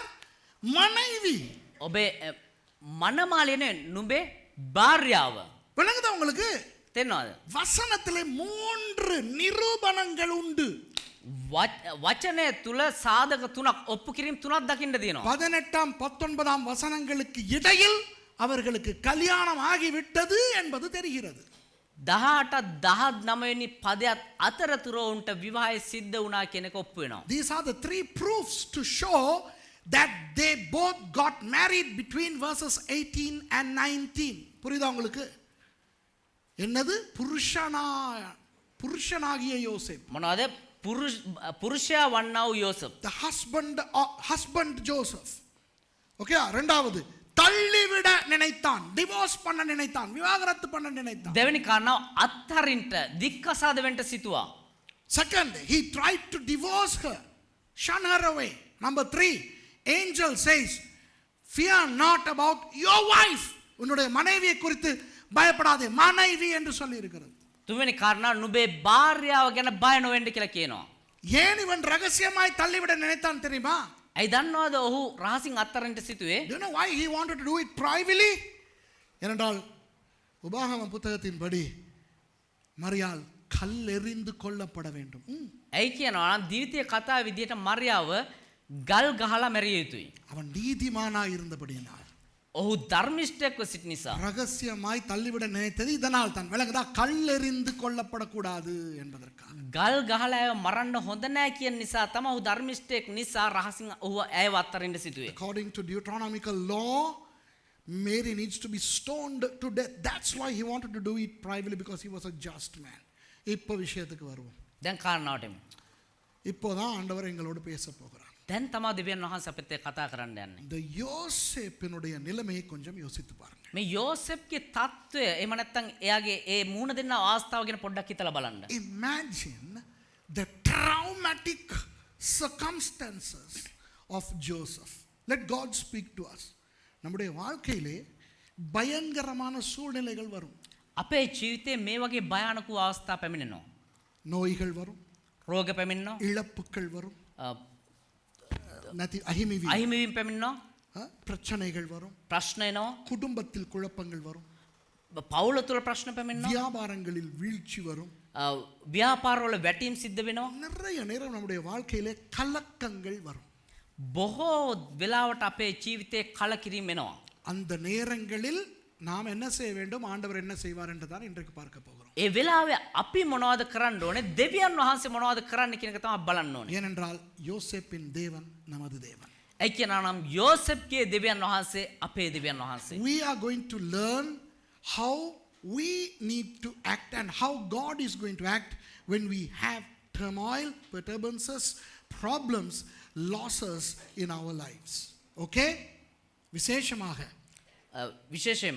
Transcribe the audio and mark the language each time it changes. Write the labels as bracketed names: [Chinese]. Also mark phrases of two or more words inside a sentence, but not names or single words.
[Tamil] மனைவி. [Sinhala] ඔබේ මනමාලිය නෙවෙයි, නුඹේ භාර්යාව. [Tamil] விளங்குதா உங்களுக்கு? [Sinhala] තේරෙනවද? [Tamil] வசனத்திலே 3 நிரூபணங்கள் உண்டு. [Sinhala] වචනය තුල සාධක තුනක් ඔප්පු කිරීම තුනක් දකින්න තියෙනවා. [Tamil] 18 19 வசனங்களுக்கு இடையில் அவர்களுக்கு கல்யாணம் ஆகிவிட்டது என்பது தெரிகிறது. [Sinhala] 18 19 වෙනි පදයට අතරතුර උන්ට විවාහය සිද්ධ වුණා කියන එක ඔප්පු වෙනවා. [English] These are the 3 proofs to show that they both got married between verses 18 and 19. [Tamil] புரியுதா உங்களுக்கு? என்னது? புருஷனாகிய யோசேப். [Sinhala] මොනවාද? පුරුෂයා වන්නා වූ යෝසප්. [English] The husband Joseph. [Tamil] ஓகே, இரண்டாவது தள்ளிவிட நினைத்தான், டிவோர்ஸ் பண்ண நினைத்தான், விவாகரத்து பண்ண நினைத்தான். [Sinhala] දෙවෙනි කාරණාව අත්හරින්ට දික්කසාද වෙන්න සිටුවා. [English] Second, he tried to divorce her, shun her away. Number 3, angel says, fear not about your wife. [Tamil] உன்னுடைய மனைவியை குறித்து பயப்படாதே, மனைவி என்று சொல்லி இருக்கிறது. [Sinhala] තුන්වෙනි කාරණාව නුඹේ භාර්යාව ගැන බය නොවෙන්න කියලා කියනවා. [Tamil] ஏன் இவன் ரகசியமாய் தள்ளிவிட நினைத்தான் தெரியுமா? [Sinhala] ඇයි දන්නවද ඔහු රහසින් අත්හරින්ට සිටුවේ? [English] Do you know why he wanted to do it privately? [Tamil] ஏனென்றால் உபாகம புத்தகத்தின்படி மரியாள் கல்லெறிந்து கொல்லப்பட வேண்டும். [Sinhala] ඇයි කියනවා නම් දීවිතය කතාව විදිහට මරියාව ගල් ගහලා මැරිය යුතුයි. [Tamil] அவன் நீதிமானாய் இருந்தபடியினால், [Sinhala] ඔහු ධර්මිෂ්ඨයෙක්ව සිට නිසා, [Tamil] ரகசியமாய் தள்ளிவிட நினைத்தது இதனால் தான். விளங்குதா? கல்லெறிந்து கொல்லப்படக்கூடாது என்பதற்காக. [Sinhala] ගල් ගහලා ඇව මරන්න හොඳ නැහැ කියන නිසා තමයි ඔහු ධර්මිෂ්ඨයෙක් නිසා රහසින් ඔහු ඇයව අත්හරින්න සිටුවේ. [English] According to Deuteronomical law, Mary needs to be stoned to death. That's why he wanted to do it privately, because he was a just man. [Tamil] இப்போ விஷயத்துக்கு வருவோம். [Sinhala] දැන් කාරණාවට එමු. [Tamil] இப்போதான் ஆண்டவர் எங்களோடு பேச போகிறார். [Sinhala] දැන් තමයි දෙවියන් වහන්සේ අපිට කතා කරන්න යන්නේ. [Tamil] இந்த யோசேப்பினுடைய நிலைமையை கொஞ்சம் யோசித்து பாருங்க. [Sinhala] මේ යෝසෙප්ගේ තත්ත්වය එහෙම නැත්නම් එයාගේ ඒ මූණ දෙන්න අවස්ථාව ගැන පොඩ්ඩක් හිතලා බලන්න. [English] Imagine the traumatic circumstances of Joseph. Let God speak to us. [Tamil] நம்முடைய வாழ்க்கையிலே பயங்கரமான சூழ்நிலைகள் வரும். [Sinhala] අපේ ජීවිතේ මේ වගේ භයානක අවස්ථා පැමිණෙනවා. [Tamil] நோய்கள் வரும், [Sinhala] රෝග පැමිණෙනවා, [Tamil] இழப்புகள் வரும், [Sinhala] අහිමිවීම පැමිණෙනවා. [Tamil] பிரச்சனைகள் வரும், [Sinhala] ප්‍රශ්න එනවා. [Tamil] குடும்பத்தில் குழப்பங்கள் வரும், [Sinhala] පවුල තුළ ප්‍රශ්න පැමිණෙනවා. [Tamil] வியாபாரங்களில் வீழ்ச்சி வரும், [Sinhala] ව්‍යාපාරවල වැටීම් සිද්ධ වෙනවා. [Tamil] நிறைய நேரம் நம்முடைய வாழ்க்கையிலே கலக்கங்கள் வரும். [Sinhala] බොහෝ වෙලාවට අපේ ජීවිතේ කලකිරීම එනවා. [Tamil] அந்த நேரங்களில் நாம் என்ன செய்ய வேண்டும், ஆண்டவர் என்ன செய்வார் என்று தான் இன்றைக்கு பார்க்க போகிறோம். [Sinhala] ඒ වෙලාවේ අපි මොනවද කරන්න ඕනේ, දෙවියන් වහන්සේ මොනවද කරන්න කියන එක තමයි බලන්න ඕනේ. [Tamil] ஏனென்றால் யோசேப்பின் தேவன் நமது தேவன். [Sinhala] ඒ කියනනම් යෝසෙෆ්ගේ දෙවියන් වහන්සේ අපේ දෙවියන් වහන්සේ. [English] We are going to learn how we need to act and how God is going to act when we have turmoil, perturbances, problems, losses in our lives. [Tamil] Okay? விசேஷமாக [Sinhala] විශේෂයෙන්ම